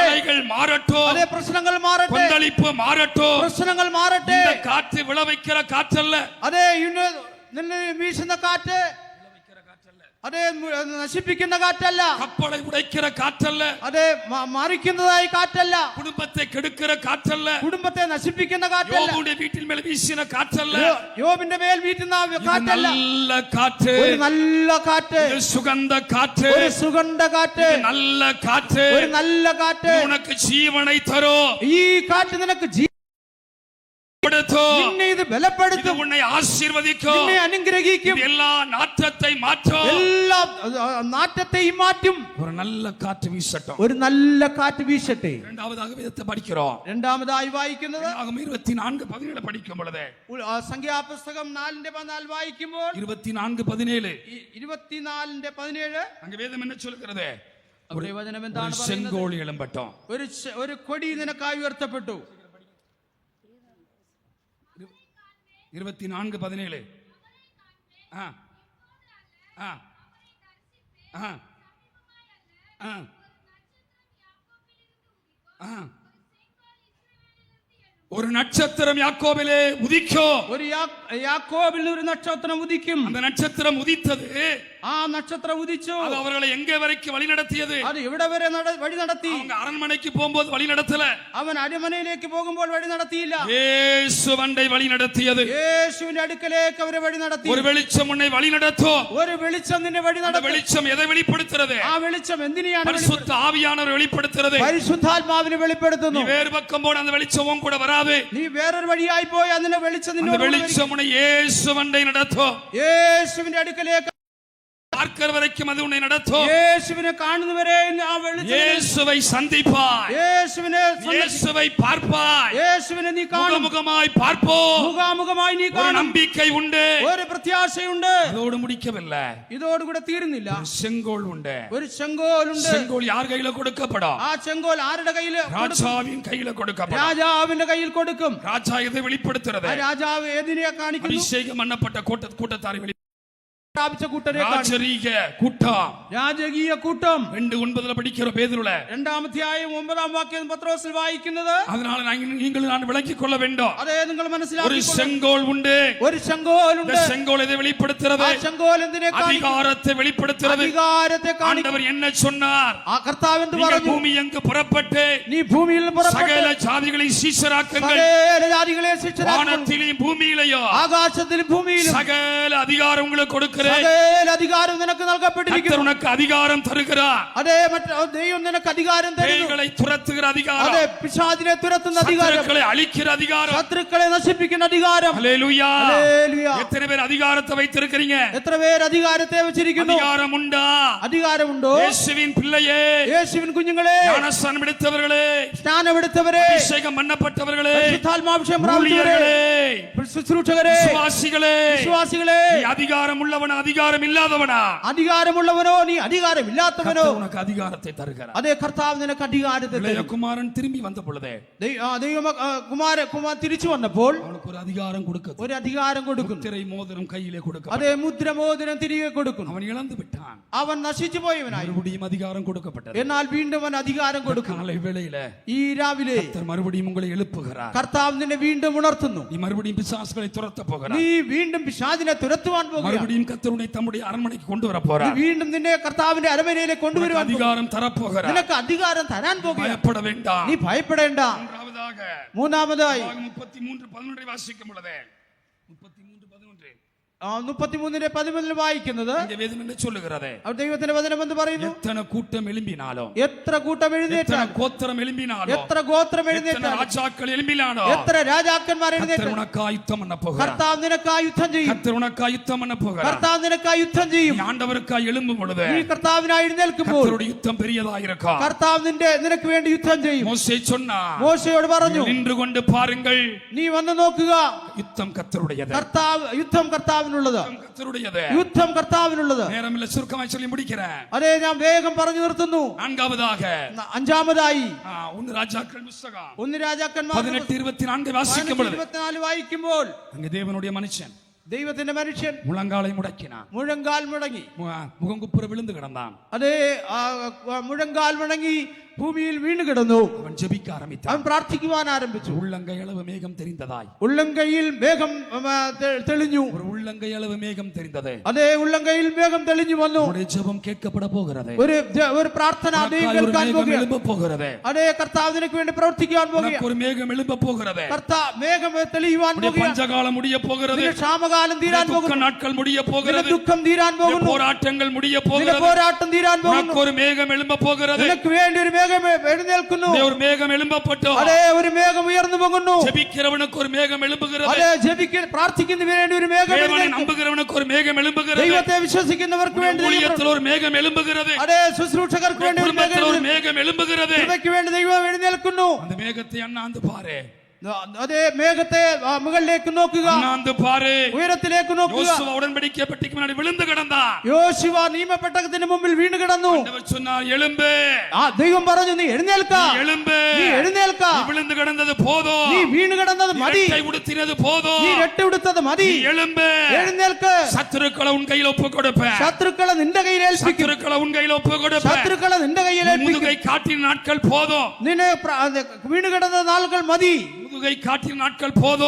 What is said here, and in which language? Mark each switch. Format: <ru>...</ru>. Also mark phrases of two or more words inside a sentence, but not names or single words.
<ta>அலைகள் மாறட்டும்,</ta> <ml>അതേ പ്രശ്നങ്ങൾ മാറട്ടെ,</ml> <ta>கொந்தளிப்பு மாறட்டும்.</ta> <ml>പ്രശ്നങ്ങൾ മാറട്ടെ.</ml> <ta>இந்த காற்று விளைவிக்கிற காற்றல்ல,</ta> <ml>അതേ നിന്നെ വീശുന്ന കാറ്റ്, അതേ നശിപ്പിക്കുന്ന കാറ്റല്ല,</ml> <ta>கப்பலை உடைக்கிற காற்றல்ல,</ta> <ml>അതേ മറിക്കുന്നതായി കാറ്റല്ല,</ml> <ta>குடும்பத்தை கெடுக்கிற காற்றல்ல,</ta> <ml>കുടുംബത്തെ നശിപ്പിക്കുന്ന കാറ്റല്ല,</ml> <ta>யோபுடைய வீட்டின் மேல வீசின காற்றல்ல,</ta> <ml>യോബിന്റെ മേൽ വീട്ടുന്ന</ml> <ta>இது</ta> <ml>കാറ്റല്ല.</ml> <ta>நல்ல காற்று,</ta> <ml>ഒരു നല്ല കാറ്റ്,</ml> <ta>இது சுகந்த காற்று,</ta> <ml>ഒരു സുഗന്ധ കാറ്റ്,</ml> <ta>இது நல்ல காற்று,</ta> <ml>ഒരു നല്ല കാറ്റ്.</ml> <ta>இது உனக்கு ஜீவனை தரும்,</ta> <ml>ഈ കാറ്റ് നിനക്ക് നിന്നെ ഇത്</ml> <ta>இது</ta> <ml>ബലപ്പെടുത്തും,</ml> <ta>உன்னை ஆசீர்வதிக்கும்,</ta> <ml>നിന്നെ അനുഗ്രഹിക്കും,</ml> <ta>இது எல்லா നാற்றத்தை மாற்றும்.</ta> <ml>എല്ലാ നാറ്റത്തെയും മാറ്റും.</ml> <ta>ஒரு நல்ல காற்று வீசட்டும்.</ta> <ml>ഒരു നല്ല കാറ്റ് വീശട്ടെ.</ml> <ta>இரண்டாவதாக வேதத்தை படிக்கிறோம்.</ta> <ml>രണ്ടാമതായി വായിക്കുന്നത്</ml> <ta>24:17 പഠിക്കും பொழுது</ta> <ml>സംഖ്യാപുസ്തകം 4:14 വായിക്കുമ്പോൾ 24:17 24:17</ml> <ta>அங்க வேதம் என்ன சொல்கிறது?</ta> <ml>അവിടെ വചനം എന്താണ്</ml> <ta>ஒரு</ta> <ml>പറയുന്നത്?</ml> <ta>செங்கோல் எழும்பட்டும்.</ta> <ml>ഒരു കൊടി നിനക്കായി ഉയർത്തപ്പെട്ടു.</ml> <ta>24:17 ஆ ஆ ஆ ஆ ஆ ஒரு நட்சத்திரம் யாக்கோபிலே உதிக்கும்.</ta> <ml>ഒരു യാക്കോബിൽ ഒരു നക്ഷത്രം ഉദിക്കും.</ml> <ta>அந்த நட்சத்திரம் உதித்தது,</ta> <ml>ആ നക്ഷത്രം ഉദിച്ചു.</ml> <ta>அது அவர்களை எங்கே வரைக்கும் வழி நடத்தியது?</ta> <ml>അത് എവിടെ വരെ വഴി നടത്തി?</ml> <ta>அவங்க அரண்மனைக்கு போகும்போது வழி நடத்தல,</ta> <ml>അവൻ അരമനയിലേക്ക് പോകുമ്പോൾ വഴി നടത്തിയില്ല.</ml> <ta>இயேசு வண்டை வழி நடத்தியது.</ta> <ml>യേശുവിന്റെ അടുക്കലേക്ക് അവരെ വഴി നടത്തി.</ml> <ta>ஒரு வெளிச்சம் உன்னை வழி நடத்தும்.</ta> <ml>ഒരു വെളിച്ചം നിന്നെ വഴി</ml> <ta>அந்த</ta> <ml>നടത്തി.</ml> <ta>வெளிச்சம் எதை வெளிப்படுத்துறது?</ta> <ml>ആ വെളിച്ചം എന്തിനെയാണ്</ml> <ta>பரிசுத்த ஆவியானவர் வெளிப்படுத்துறது.</ta> <ml>പരിശുദ്ധാത്മാവിനെ</ml> <ta>நீ</ta> <ml>വെളിപ്പെടുത്തുന്നു.</ml> <ta>வேறு பக்கம் போன அந்த வெளிச்சம் உன் கூட வராது.</ta> <ml>നീ വേറൊരു വഴിയായി പോയി അതിന്റെ വെളിച്ചം</ml> <ta>அந்த</ta> <ml>നിന്നോട്</ml> <ta>வெளிச்சம் உன்னை இயேசு வண்டை நடத்தும்.</ta> <ml>യേശുവിന്റെ അടുക്കലേക്ക്</ml> <ta>பார்க்கிற வரைக்கும் அது உன்னை நடத்தும்.</ta> <ml>യേശുവിനെ കാണുന്നവരെ ആ വെളിച്ചം,</ml> <ta>இயேசுவை சந்திப்பாய், இயேசுவை பார்ப்பாய்,</ta> <ml>യേശുവിനെ നീ കാണും.</ml> <ta>முகமுகமாய் பார்ப்போம்.</ta> <ml>മുഖാമുഖമായി നീ</ml> <ta>ஒரு</ta> <ml>കാണും.</ml> <ta>நம்பிக்கை உண்டு.</ta> <ml>ഒരു പ്രത്യാശയുണ്ട്.</ml> <ta>அதோடு முடிக்கவில்லை.</ta> <ml>ഇതോടുകൂടെ തീരുന്നില്ല.</ml> <ta>ஒரு செங்கோல் உண்டு.</ta> <ml>ഒരു ചെങ്കോലുണ്ട്.</ml> <ta>செங்கோல் யார் கையில கொடுக்கப்படும்?</ta> <ml>ആ ചെങ്കോൽ ആരുടെ കയ്യിൽ?</ml> <ta>ராஜாவின் கையில கொடுக்கப்படும்.</ta> <ml>രാജാവിന്റെ കയ്യിൽ കൊടുക്കും.</ml> <ta>ராஜா எதை வெளிப்படுத்துறது?</ta> <ml>ആ രാജാവ് ഏതിനെ കാണിക്കുന്നു?</ml> <ta>அபிஷேகம் பண்ணப்பட்ட கூட்டத்தாரை</ta> <ml>പ്രാപിച്ച കൂട്ടരെ കാണിക്കുന്നു.</ml> <ta>ராஜரீக கூட்டம்.</ta> <ml>രാജകീയ കൂട്ടം.</ml> <ta>2:9 പഠിக்கிறோம் பேதுருல.</ta> <ml>2-ാം വാക്യം പത്രോസിൽ വായിക്കുന്നത്.</ml> <ta>அதனால நீங்கள் நான் விளங்கிக் கொள்ள வேண்டும்.</ta> <ml>അതേ നിങ്ങൾ</ml> <ta>ஒரு</ta> <ml>മനസ്സിലാക്കി.</ml> <ta>செங்கோல் உண்டு.</ta> <ml>ഒരു ചെങ്കോലുണ്ട്.</ml> <ta>இந்த செங்கோல் எதை வெளிப்படுத்துறது?</ta> <ml>ആ ചെങ്കോൽ എന്തിനെ കാണിക്കുന്നു?</ml> <ta>அதிகாரத்தை வெளிப்படுத்துறது.</ta> <ml>അധികാരത്തെ കാണിക്കുന്നു.</ml> <ta>ஆண்டவர் என்ன சொன்னார்?</ta> <ml>ആ കർത്താവ് എന്ത്</ml> <ta>நீங்கள்</ta> <ml>പറഞ്ഞു?</ml> <ta>பூமி எங்கு புறப்பட்டு</ta> <ml>നീ ഭൂമിയിൽ നിന്ന് പുറപ്പെട്ട്</ml> <ta>சகல ஜாதிகளை சீஷராக்குங்கள்.</ta> <ml>സകല ജാതികളെ ശിക്ഷരാക്കും.</ml> <ta>வானத்திலும் பூமியிலேயோ</ta> <ml>ആകാശത്തിലും ഭൂമിയിലും</ml> <ta>சகல அதிகாரம் உங்களுக்கு கொடுக்கிறேன்.</ta> <ml>സകല അധികാരം നിനക്ക്</ml> <ta>கர்த்தர்</ta> <ml>നൽകപ്പെട്ടിരിക്കുന്നു.</ml> <ta>உனக்கு அதிகாரம் தருகிறார்.</ta> <ml>അതേ ദൈവം നിനക്ക് അധികാരം തരുന്നു.</ml> <ta>பேய்களை തുരത്തുகிற</ta> <ml>അതേ</ml> <ta>அதிகாரம்,</ta> <ml>പിശാചിനെ തുരത്തുന്ന അധികാരം,</ml> <ta>சத்துருக்களை அழிக்கிற அதிகாரம்.</ta> <ml>ശത്രുക്കളെ നശിപ്പിക്കുന്ന അധികാരം.</ml> <ta>ஹல்லேலூயா.</ta> <ml>ഹല്ലേലൂയ.</ml> <ta>எத்தனை பேர் அதிகாரத்தை வைத்திருக்கிறீங்க?</ta> <ml>എത്ര പേര് അധികാരത്തെ വെച്ചിരിക്കുന്നു?</ml> <ta>அதிகாரம் உண்டா?</ta> <ml>അധികാരമുണ്ടോ?</ml> <ta>இயேசுவின் பிள்ளையே,</ta> <ml>യേശുവിൻ കുഞ്ഞുങ്ങളെ,</ml> <ta>ஞானஸ்நானம் எடுத்தவர்களே,</ta> <ml>സ്നാനമെടുത്തവരെ,</ml> <ta>அபிஷேகம் பண்ணப்பட்டவர்களே,</ta> <ml>പരിശുദ്ധാത്മാഭിഷേകം പ്രാപിച്ചവരെ,</ml> <ta>ஊழியர்களே,</ta> <ml>ശുശ്രൂഷകരെ,</ml> <ta>விசுவாசிகளே,</ta> <ml>വിശ്വാസികളെ,</ml> <ta>நீ அதிகாரம் உள்ளவனா அதிகாரம் இல்லாதவனா?</ta> <ml>അധികാരമുള്ളവനോ നീ അധികാരമില്ലാത്തവനോ?</ml> <ta>கர்த்தர் உனக்கு அதிகாரத்தை தருகிறார்.</ta> <ml>അതേ കർത്താവ് നിനക്ക് അധികാരത്തെ</ml> <ta>இளைய</ta> <ml>തരും.</ml> <ta>குமாரன் திரும்பி வந்த பொழுதே</ta> <ml>കുമാർ തിരിച്ചു വന്നപ്പോൾ</ml> <ta>அவனுக்கு ஒரு அதிகாரம் கொடுக்க,</ta> <ml>ഒരു അധികാരം കൊടുക്കുന്നു.</ml> <ta>முத்திரை மோதிரம் கையிலே கொடுக்க.</ta> <ml>അതേ മുദ്രമോതിരം തിരികെ കൊടുക്കുന്നു.</ml> <ta>அவன் இழந்து விட்டான்.</ta> <ml>അവൻ നശിച്ചു പോയവനായി.</ml> <ta>மறுபடியும் அதிகாரம் கொடுக்கப்பட்டது.</ta> <ml>എന്നാൽ വീണ്ടും അവൻ അധികാരം കൊടുക്കുന്നു.</ml> <ta>காலை வேளையில</ta> <ml>ഈ രാവിലെ</ml> <ta>கர்த்தர் மறுபடியும் உங்களை எழுப்புகிறார்.</ta> <ml>കർത്താവ് നിന്നെ വീണ്ടും ഉണർത്തുന്നു.</ml> <ta>நீ மறுபடியும் பிசாசுகளை துரத்த போகிறார்.</ta> <ml>നീ വീണ്ടും പിശാചിനെ തുരത്തുവാൻ പോകുകയാണ്.</ml> <ta>மறுபடியும் கர்த்தர் உன்னை தம்முடைய அரண்மனைக்கு கொண்டு வர</ta> <ml>നീ</ml> <ta>போறார்.</ta> <ml>വീണ്ടും നിന്നെ കർത്താവിന്റെ അരമനയിലേക്ക് കൊണ്ടുവരുവാൻ പോകുന്നു.</ml> <ta>அதிகாரம் தர போகிறார்.</ta> <ml>നിനക്ക് അധികാരം തരാൻ പോകുകയാണ്.</ml> <ta>பயப்பட வேண்டாம்.</ta> <ml>നീ ഭയപ്പെടേണ്ട. മൂന്നാമതായി</ml> <ta>33:11 வாசிக்கும் பொழுது 33:11</ta> <ml>33:11 വായിക്കുന്നത്</ml> <ta>இந்த வேதம் என்ன சொல்லுகிறது?</ta> <ml>ദൈവത്തിന്റെ വചനം എന്ന് പറയുന്നു,</ml> <ta>எத்தனை கூட்டம் எழும்பினாலும்,</ta> <ml>എത്ര കൂട്ടം</ml> <ta>எத்தனை</ta> <ml>എഴുന്നേറ്റാലും,</ml> <ta>கோத்திரம் எழும்பினாலும்,</ta> <ml>എത്ര ഗോത്രം</ml> <ta>எத்தனை</ta> <ml>എഴുന്നേറ്റാലും,</ml> <ta>ராஜாக்கள் எழும்பினாலும்,</ta> <ml>എത്ര രാജാക്കന്മാർ</ml> <ta>கர்த்தர்</ta> <ml>എഴുന്നേറ്റാലും</ml> <ta>உனக்காய் யுத்தம் பண்ண போகிறார்.</ta> <ml>കർത്താവ് നിനക്കായി യുദ്ധം ചെയ്യും.</ml> <ta>கர்த்தர் உனக்காய் யுத்தம் பண்ண போகிறார்.</ta> <ml>കർത്താവ് നിനക്കായി യുദ്ധം ചെയ്യും.</ml> <ta>நீ ஆண்டவருக்காய் எழும்பும் பொழுது</ta> <ml>നീ കർത്താവിനായി എഴുന്നേൽക്കുമ്പോൾ</ml> <ta>கர்த்தருடைய யுத்தம் பெரியதாக இருக்கும்.</ta> <ml>കർത്താവ് നിനക്ക് വേണ്ടി യുദ്ധം ചെയ്യും.</ml> <ta>மோசே சொன்னார்,</ta> <ml>മോശയോട് പറഞ്ഞു,</ml> <ta>நின்று கொண்டு பாருங்கள்,</ta> <ml>നീ വന്ന് നോക്കുക,</ml> <ta>யுத்தம் கர்த்தருடையது.</ta> <ml>യുദ്ധം കർത്താവിനുള്ളത്.</ml> <ta>யுத்தம் கர்த்தருடையது.</ta> <ml>யுத்தம் கர்ത്താവിനുള്ളത്.</ml> <ta>நேரமில்ல, சுருக்கமாய் சொல்லி முடிக்கிறேன்.</ta> <ml>അതേ, ഞാൻ വേഗം പറഞ്ഞു നിർത്തുന്നു.</ml> <ta>நான்காவதாக</ta> <ml>അഞ്ചാമതായി</ml> <ta>1 ராஜாக்கள் புத்தகம்</ta> <ml>1 രാജാക്കന്മാർ</ml> <ta>18:24 വാசிക്കും பொழுது</ta> <ml>24 വായിക്കുമ്പോൾ</ml> <ta>அங்கே தேவனுடைய மனுஷன்</ta> <ml>ദൈവത്തിന്റെ മനുഷ്യൻ</ml> <ta>முழங்காலை முடக்கினான்.</ta> <ml>മുഴങ്കാൽ മുടങ്ങി,</ml> <ta>முகங்குப்புற விழுந்து கிடந்தான்.</ta> <ml>അതേ, മുഴങ്കാൽ മുടങ്ങി ഭൂമിയിൽ വീണ് കിടന്നു.</ml> <ta>அவன் ஜெபிக்க ஆரம்பித்தான்.</ta> <ml>അവൻ പ്രാർത്ഥിക്കുവാൻ ആരംഭിച്ചു.</ml> <ta>உள்ளங்கை அளவு மேகம் தெரிந்ததாய்,</ta> <ml>ഉള്ളംകൈയിൽ മേഘം തെളിഞ്ഞു.</ml> <ta>ஒரு உள்ளங்கை அளவு மேகம் தெரிந்தது.</ta> <ml>അതേ, ഉള്ളംകൈയിൽ മേഘം തെളിഞ്ഞു വന്നു.</ml> <ta>உன்னுடைய ஜெபம் கேட்கப்பட போகிறது.</ta> <ml>ഒരു പ്രാർത്ഥന ദൈവം കേൾക്കാൻ</ml> <ta>மேகம்</ta> <ml>പോകുകയാണ്.</ml> <ta>எழும்ப போகிறது.</ta> <ml>അതേ, കർത്താവ് നിനക്ക് വേണ്ടി പ്രവർത്തിക്കാൻ പോകുകയാണ്.</ml> <ta>ஒரு மேகம் எழும்ப போகிறது.</ta> <ml>മേഘം തെളിയുവാൻ പോകുകയാണ്.</ml> <ta>பஞ்சகாலம் முடிய போகிறது.</ta> <ml>ക്ഷാമകാലം തീരാൻ പോകുന്നു.</ml> <ta>நாட்கள் முடிய போகிறது.</ta> <ml>ദുഃഖം തീരാൻ പോകുന്നു.</ml> <ta>போராட்டங்கள் முடிய போகிறது.</ta> <ml>പോരാട്ടം തീരാൻ പോകുന്നു.</ml> <ta>ஒரு மேகம் எழும்ப போகிறது.</ta> <ml>നിനക്ക് വേണ്ടി ഒരു മേഘം എഴുന്നേൽക്കുന്നു.</ml> <ta>ஒரு மேகம் எழும்பப்பட்டோ,</ta> <ml>അതേ, ഒരു മേഘം ഉയർന്നു പോകുന്നു.</ml> <ta>ஜெபிக்கிறவனுக்கு ஒரு மேகம் எழும்புகிறது.</ta> <ml>അതേ, പ്രാർത്ഥിക്കുന്നതിന് വേണ്ടി ഒരു മേഘം</ml> <ta>தேவனை</ta> <ml>എഴുന്നേൽക്കുന്നു.</ml> <ta>நம்புகிறவனுக்கு ஒரு மேகம் எழும்புகிறது.</ta> <ml>ദൈവത്തെ വിശ്വസിക്കുന്നവർക്ക് വേണ്ടി</ml> <ta>ஊழியத்தில் ஒரு மேகம் எழும்புகிறது.</ta> <ml>അതേ, ശുശ്രൂഷകർക്ക് വേണ്ടി ഒരു മേഘം</ml> <ta>குடும்பத்தில் ஒரு மேகம் எழும்புகிறது.</ta> <ml>കൃപയ്ക്ക് വേണ്ടി ദൈവം എഴുന്നേൽക്കുന്നു.</ml> <ta>அந்த மேகத்தை அண்ணாந்து பாரு.</ta> <ml>അതേ, മേഘത്തെ മുകളിലേക്ക് നോക്കുക,</ml> <ta>அண்ணாந்து பாரு.</ta> <ml>ഉയരത്തിലേക്ക് നോക്കുക.</ml> <ta>யோசுவா உடன்படிக்கை பெட்டிக்கு முன்னாடி விழுந்து கிடந்தான்.</ta> <ml>യോശുവ നിയമപ്പെട്ടകത്തിന് മുമ്പിൽ വീണ് കിടന്നു.</ml> <ta>ஆண்டவர் சொன்னார், எழும்பு.</ta> <ml>ദൈവം പറഞ്ഞു, നീ എഴുന്നേൽക്ക,</ml> <ta>எழும்பு.</ta> <ml>നീ എഴുന്നേൽക്ക.</ml> <ta>நீ விழுந்து கிடந்தது போதும்.</ta> <ml>നീ വീണ് കിടന്നത് മതി.</ml> <ta>இரட்டை உடுத்தினது போதும்.</ta> <ml>നീ രട്ട ഉടുത്തത് മതി.</ml> <ta>நீ எழும்பு.</ta> <ml>എഴുന്നേൽക്ക്.</ml> <ta>சத்துருக்களை உன் கையில் ஒப்பு கொடுப்பேன்.</ta> <ml>ശത്രുക്കളെ നിന്റെ കയ്യിൽ ഏൽപ്പിക്കും.</ml> <ta>சத்துருக்களை உன் கையில் ஒப்பு கொடுப்பேன்.</ta> <ml>ശത്രുക്കളെ നിന്റെ കയ്യിൽ ഏൽപ്പിക്കും.</ml> <ta>முதுகை காட்டின நாட்கள் போதும்.</ta> <ml>നിന്നെ വീണ് കിടന്ന നാളുകൾ മതി.</ml> <ta>முதுகை காட்டின நாட்கள் போதும்.</ta>